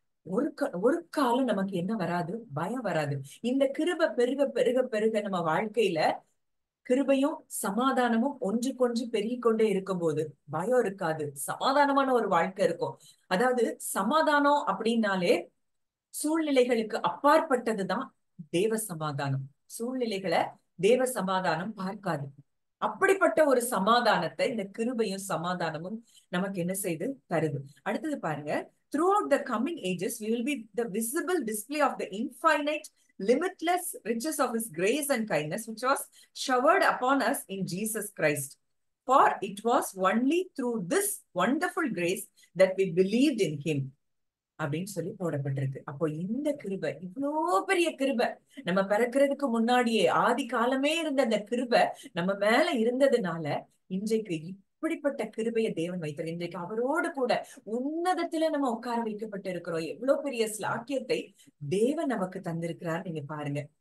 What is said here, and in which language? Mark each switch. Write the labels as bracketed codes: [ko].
[ta] ஒரு காலம் நமக்கு என்ன வராது? பயம் வராது. இந்த கிருபை பெருக பெருக பெருக நம்ம வாழ்க்கையில கிருபையும் சமாதானமும் ஒன்றுக்கொன்று பெருகிக் கொண்டே இருக்கும்போது பயம் இருக்காது, சமாதானமான ஒரு வாழ்க்கை இருக்கும். அதாவது சமாதானம் அப்படின்னாலே சூழ்நிலைகளுக்கு அப்பாற்பட்டதுதான் தேவ சமாதானம். சூழ்நிலைகளை தேவ சமாதானம் பார்க்காது. அப்படிப்பட்ட ஒரு சமாதானத்தை இந்த கிருபையும் சமாதானமும் நமக்கு என்ன செய்து தருது. அடுத்தது பாருங்க, [en] throughout the coming ages we will be the visible display of the infinite limitless riches of his grace and kindness which was showered upon us in Jesus Christ, for it was only through this wonderful grace that we believed in him [ta] அப்படின்னு சொல்லி போடப்பட்டிருக்கு. அப்போ இந்த கிருபை, இவ்வளோ பெரிய கிருபை, நம்ம பிறக்கிறதுக்கு முன்னாடியே ஆதி காலமே இருந்த அந்த கிருபை நம்ம மேல இருந்ததுனால இன்றைக்கு இப்படிப்பட்ட கிருபையை தேவன் வைத்தார். இன்றைக்கு அவரோடு கூட உன்னதத்துல நம்ம உட்கார வைக்கப்பட்டு இருக்கிறோம். எவ்வளவு பெரிய ஸ்லாக்கியத்தை தேவன் நமக்கு தந்திருக்கிறார், நீங்க பாருங்க.